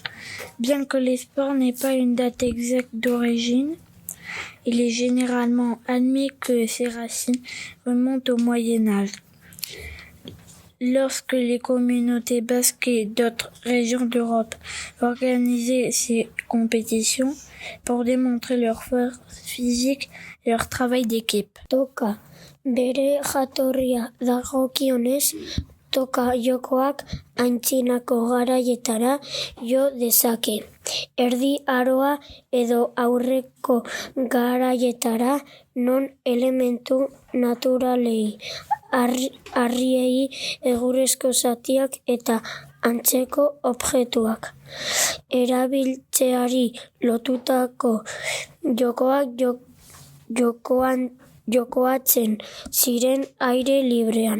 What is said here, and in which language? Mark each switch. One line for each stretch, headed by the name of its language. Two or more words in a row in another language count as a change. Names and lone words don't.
French: Bien que le sport n'ait pas une date exacte d'origine, il est généralement admis que ses racines remontent au Moyen-Âge. Lorsque les communautés basques et d'autres régions d'Europe organisaient ces compétitions pour démontrer leur force physique et leur travail d'équipe.
Basque: Toka, bere jatorria dagokionez, toka jokoak antzinako garaietara jo dezake. Erdi aroa edo aurreko garaietara non elementu naturalei, harriei, egurrezko zatiak eta antzeko objektuak erabiltzeari lotutako jokoak jokoatzen ziren aire librean.